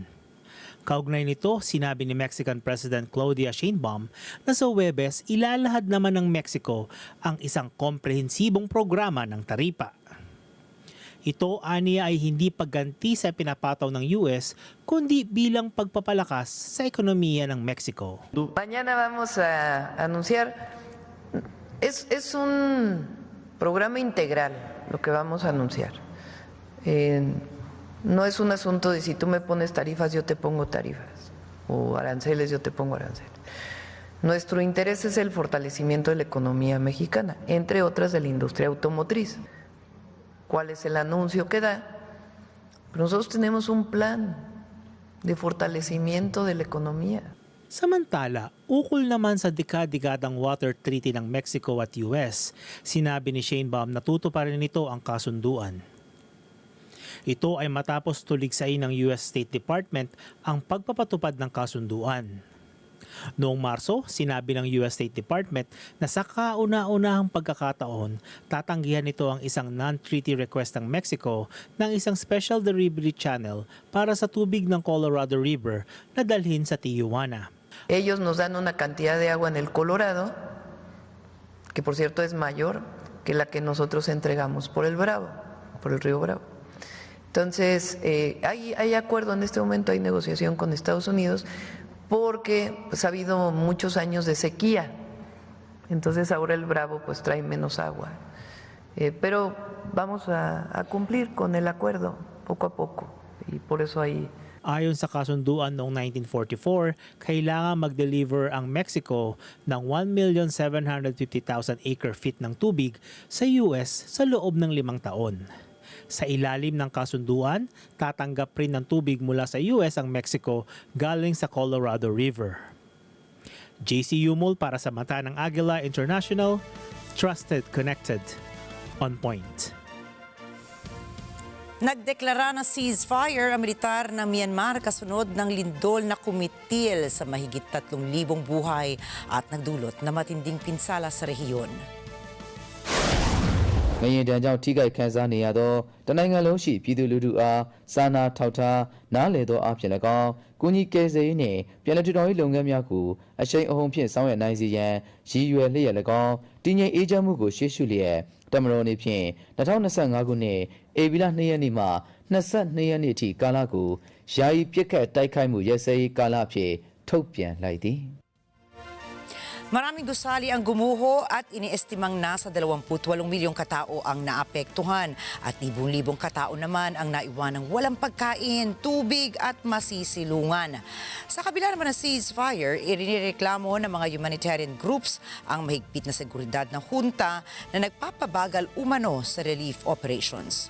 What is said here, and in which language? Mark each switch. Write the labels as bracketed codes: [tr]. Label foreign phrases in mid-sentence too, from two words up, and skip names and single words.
[tl] Kaugnay nito, sinabi ni [en] Mexican President [tl] Claudia Sheinbaum na sa Huwebes ilalahad naman ng Mexico ang isang komprehensibong programa ng taripa. Ito aniya ay hindi pagganti sa pinapataw ng US kundi bilang pagpapalakas sa ekonomiya ng Mexico. [es] Mañana vamos a anunciar, es un programa integral lo que vamos a anunciar. No es un asunto de si tú me pones tarifas, yo te pongo tarifas, o aranceles, yo te pongo aranceles. Nuestro interés es el fortalecimiento de la economía mexicana, entre otras de la industria automotriz. ¿Cuál es el anuncio que da? Pero nosotros tenemos un plan de fortalecimiento de la economía. [tl] Samantala, ukol naman sa dekada-dekadang [en] water treaty [tl] ng Mexico at US, sinabi ni Sheinbaum na tutuparin nito ang kasunduan. Ito ay matapos tuligsain ng US State Department ang pagpapatupad ng kasunduan. Noong Marso, sinabi ng US State Department na sa kauna-unahang pagkakataon, tatanggihan nito ang isang [en] non-treaty request [tl] ng Mexico ng isang [en] special delivery channel [tl] para sa tubig ng Colorado River na dalhin sa Tijuana. [es] Ellos nos dan una cantidad de agua en el Colorado, que por cierto es mayor que la que nosotros entregamos por el Bravo, por el río Bravo. Entonces, hay acuerdo en este momento, hay negociación con Estados Unidos, porque pues, ha habido muchos años de sequía. Entonces ahora el Bravo pues trae menos agua. Pero vamos a cumplir con el acuerdo poco a poco y por eso ahí. [tl] Ayon sa kasunduan noong 1944, kailangan mag-deliver ang Mexico ng 1,750,000 acre-feet ng tubig sa US sa loob ng 5 taon. Sa ilalim ng kasunduan, tatanggap rin ng tubig mula sa US ang Mexico galing sa Colorado River. JC Yumul para sa Mata ng Agila International, [en] Trusted, Connected, On Point. [tl] Nagdeklara ng ceasefire ang militar ng Myanmar kasunod ng lindol na kumitil sa mahigit 3,000 buhay at nagdulot na matinding pinsala sa rehiyon. [my] ငရင်တံကြောင့်ထိခိုက်ခံစားနေရသောတနိုင်ငံလုံးရှိပြည်သူလူထုအားစာနာထောက်ထားနားလည်သောအဖြစ်၎င်းကုညီကယ်ဆယ်ရေးနှင့်ပြည်내ထူထောင်ရေးလုပ်ငန်းများကိုအရှိန်အဟုန်ဖြင့်ဆောင်ရွက်နိုင်စေရန်ရည်ရွယ်လျက်၎င်းတည်ငြိမ်အေးချမ်းမှုကိုရှေ့ရှုလျက်တမတော်နေဖြင့်2025ခုနှစ်ဧပြီလ2ရက်နေ့မှ22ရက်နေ့အထိကာလကိုယာယီပြစ်ခတ်တိုက်ခိုက်မှုရပ်စဲရေးကာလအဖြစ်ထုတ်ပြန်လိုက်သည် [tl] Maraming gusali ang gumuho at iniestimang nasa 28 milyong katao ang naapektuhan at libong-libong katao naman ang naiwan ng walang pagkain, tubig at masisilungan. Sa kabila naman ng ceasefire, inireklamo ng mga [en] humanitarian groups [tl] ang mahigpit na seguridad ng junta na nagpapabagal umano sa [en] relief operations.